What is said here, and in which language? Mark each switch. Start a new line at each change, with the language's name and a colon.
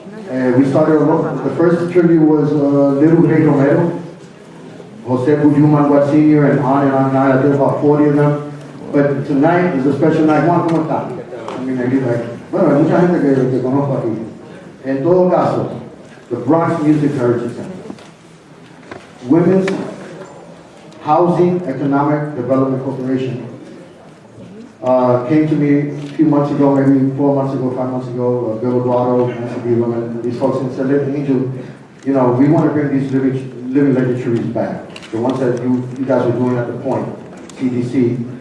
English: And we started, the first tribute was Little Rey Romero, Jose Bujuman Sr., and on and on. I did about 40 of them. But tonight is a special night.
Spanish: Juan, ¿cómo está? Bueno, hay mucha gente que conozco aquí. En todo caso,
English: the Bronx Music Heritage Center. Women's Housing Economic Development Corporation came to me a few months ago, maybe 4 months ago, 5 months ago, Bill Eduardo, Nancy Beelam, and these folks, and said, Angel, you know, we want to bring these living legislatures back, the ones that you guys were doing at the Point, CDC.